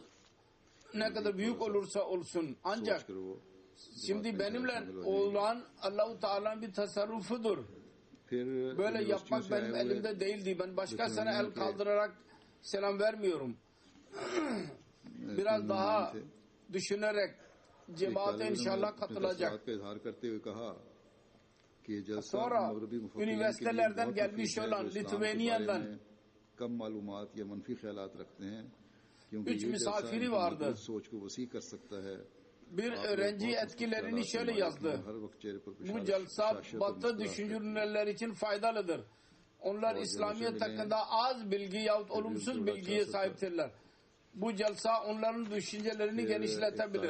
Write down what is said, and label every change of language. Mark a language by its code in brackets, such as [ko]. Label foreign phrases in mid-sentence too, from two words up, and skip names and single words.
[tr] Ne kadar büyük olursa olsun. Ancak şimdi benimle olan Allah-u Teala'nın bir tasarrufudur. Böyle yapmak benim elimde değildi. Ben başkasına el kaldırarak selam vermiyorum. Biraz daha düşünerek cemaate inşallah katılacak. [ur] کا اظہار کرتے ہوئے کہا کہ یہ جلسہ [tr] Sonra [ur] مغربی مفکرین کے لیے [tr] üniversitelerden [ur] बहुत [tr] gelmiş [ur] مفید ہے, [tr] olan [ur] جو اسلام کے بارے [tr] Lithuania'dan [ur] میں کم معلومات یا منفی خیالات رکھتے ہیں، کیونکہ [tr] üç [ur] یہ جلسہ [tr] misafiri [ur] इनकी [tr] vardı. [ur] موجود سوچ کو وسیع کر سکتا ہے. [tr] Bir öğrenci etkilerini şöyle yazdı. Bu celsa Batı düşünürler için faydalıdır. Onlar İslamiyet hakkında az bilgi yahut olumsuz bilgiye sahiptirler. Bu celsa onların düşüncelerini genişletebilir.